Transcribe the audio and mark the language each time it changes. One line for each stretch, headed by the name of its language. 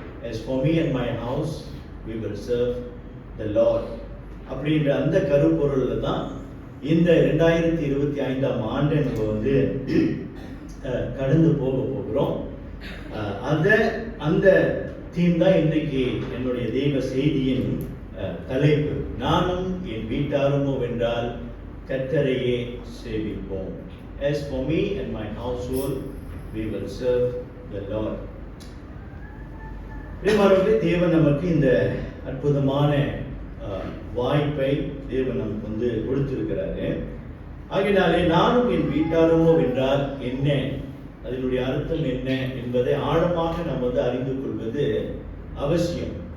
English: As for me and my house we will serve the Lord
Tamil: அப்படின்ற அந்த கருப்பொருள்ல தான் இந்த 2025ஆம் ஆண்டை நம்ம வந்து கடந்து போகிறோம். அந்த தீம் தான் இன்றைக்கு என்னுடைய தெய்வ செய்தியின் தலைப்பு. நானும் என் வீட்டாருமோ வென்றால் கர்த்தரையே சேவிப்போம்.
English: As for me and my household we will serve the Lord.
Tamil: பிரியமானவர்களே, தேவன் நமக்கு இந்த அற்புதமான வாய்ப்பை தேவன் நமக்கு வந்து கொடுத்திருக்கிறாரு. ஆகையினாலே நானும் என் வீட்டாருமோ என்றால் என்ன, அதனுடைய அர்த்தம் என்ன என்பதை ஆழமாக நம்ம வந்து அறிந்து கொள்வது அவசியம்.